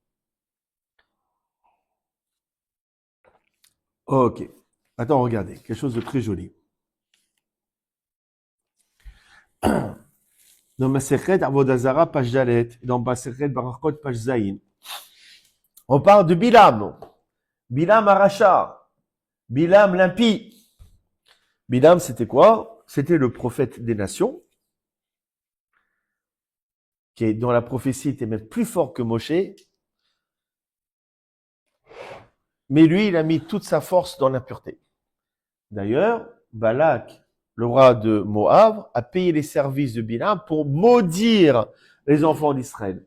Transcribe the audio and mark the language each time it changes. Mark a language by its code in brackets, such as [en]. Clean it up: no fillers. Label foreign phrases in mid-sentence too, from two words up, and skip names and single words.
[fr] Ok. Attends, regardez, quelque chose de très joli. Dans [he] מסכת עבודה זרה, [fr] page Dalet, dans [he] מסכת ברכות, [fr] page Zayin, on parle de Bilam. [he] בלעם הרשע. [fr] Bilam l'impie. Bilam, c'était quoi? C'était le prophète des nations, qui dont la prophétie était même plus forte que Moshe. Mais lui, il a mis toute sa force dans l'impureté. D'ailleurs, Balak, le roi de Moab, a payé les services de Bilam pour maudire les enfants d'Israël.